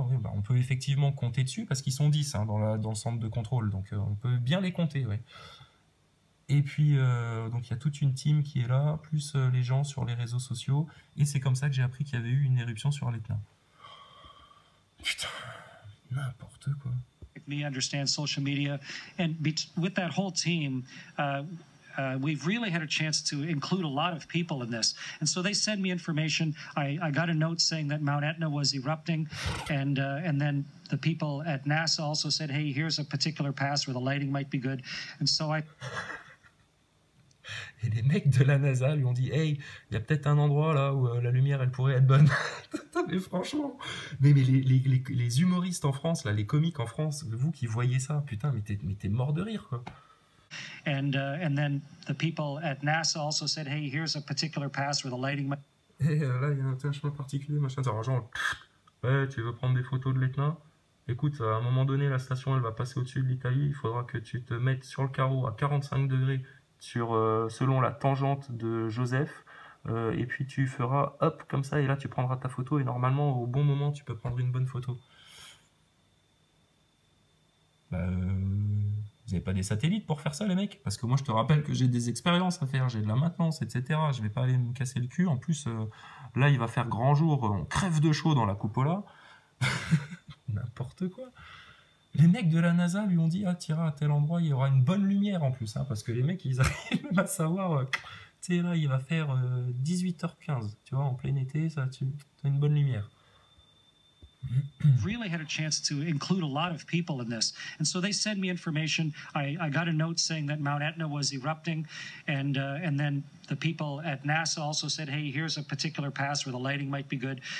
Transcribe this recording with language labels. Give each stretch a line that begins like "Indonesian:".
French: Oui, bah, on peut effectivement compter dessus, parce qu'ils sont 10 hein, dans le centre de contrôle, donc on peut bien les compter, ouais. Et puis, donc il y a toute une team qui est là, plus les gens sur les réseaux sociaux. Et c'est comme ça que j'ai appris qu'il y avait eu une éruption sur l'Etna. Putain, n'importe quoi.
English: Me understand social media, and with that whole team, we've really had a chance to include a lot of people in this. And so they send me information. I got a note saying that Mount Etna was erupting, and then the people at NASA also said, hey, here's a particular pass where the lighting might be good. And so
French: Et les mecs de la NASA lui ont dit « Hey, il y a peut-être un endroit là où la lumière elle pourrait être bonne. » Mais franchement, mais les humoristes en France, là, les comiques en France, vous qui voyez ça, putain, mais t'es mort de rire, quoi.
English: And then the people at NASA also said, hey, here's a particular pass where the lighting might...
French: Et là, il y a un chemin particulier, machin, ça genre, ouais, tu veux prendre des photos de l'Etna? Écoute, à un moment donné, la station, elle va passer au-dessus de l'Italie, il faudra que tu te mettes sur le carreau à 45 degrés, selon la tangente de Joseph, et puis tu feras hop comme ça et là tu prendras ta photo et normalement au bon moment tu peux prendre une bonne photo. Vous n'avez pas des satellites pour faire ça les mecs? Parce que moi je te rappelle que j'ai des expériences à faire, j'ai de la maintenance, etc. Je vais pas aller me casser le cul. En plus là il va faire grand jour, on crève de chaud dans la cupola. N'importe quoi. Les mecs de la NASA lui ont dit « Ah, t'iras à tel endroit, il y aura une bonne lumière en plus. Hein, » parce que les mecs, ils arrivent même à savoir, tu sais, là, il va faire 18h15. Tu vois, en plein été, ça, tu as une bonne lumière.
English: Really had a chance to include a lot of people in this. And so they send me information. I got a note saying that Mount Etna was erupting. And then the people at NASA also said, hey, here's a particular pass where the lighting might be good.